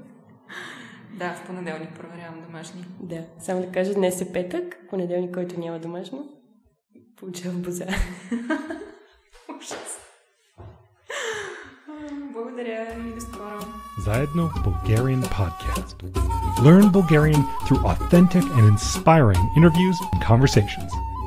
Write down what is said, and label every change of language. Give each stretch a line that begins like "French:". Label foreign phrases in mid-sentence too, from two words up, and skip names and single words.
Bulgarian: Да, в понеделник проверявам домашни. Да, само да кажа, днес е петък, понеделник, който няма домашно, получавам боза. Ужас. Благодаря и до скоро. Заедно Bulgarian Podcast.
English: Learn Bulgarian through authentic and inspiring interviews and conversations.